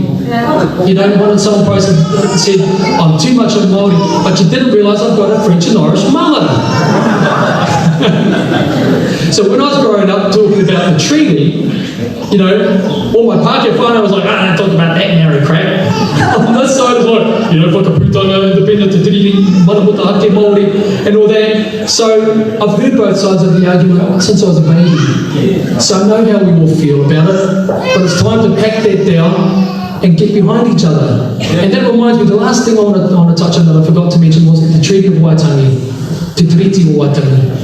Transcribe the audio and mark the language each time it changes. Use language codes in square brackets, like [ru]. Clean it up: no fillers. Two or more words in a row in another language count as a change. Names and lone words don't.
[en] You know, someone posted said, I'm too much of Māori, but you didn't realise I've got a French and Irish mother. So when I was growing up talking about the treaty, you know, all my Pākehā whānau was like, don't talk about that Maori crap. On this side was like, you know, [mi] whakaputanga, independent, te tiriri, manaputa ake Māori, [en] and all that. So I've heard both sides of the argument since I was a baby. So I know how we all feel about it, but it's time to pack that down and get behind each other. And that reminds me, the last thing I want to touch on that I forgot to mention was the Treaty of Waitangi, Te Tiriti o Waitangi.